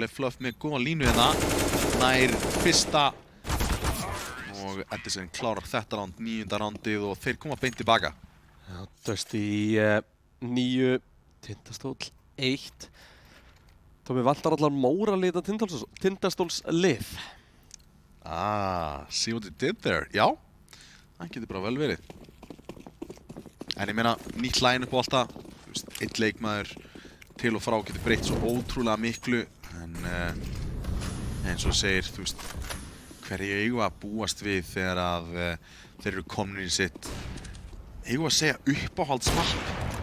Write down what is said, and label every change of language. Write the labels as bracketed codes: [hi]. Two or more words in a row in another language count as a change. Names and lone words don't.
[is] Fluff með góða línu hérna. Nær fyrsta og Edison klárar þetta ránd, 9. rándið og þeir koma beint tilbaka. Já, Dusty í 9, Tindastól 1. Tómi vantar allar móralita Tindastóls lið. [en] See what you did there. [is] Já, það getur bara vel verið. En ég meina, nýtt line-up og alltaf, þú veist, einn leikmaður til og frá getur breytt svo ótrúlega miklu. En eins og segir, þú veist, hverju eigum að búast við þegar að þeir eru komnir í sitt, eigum að segja uppáhaldsmapp.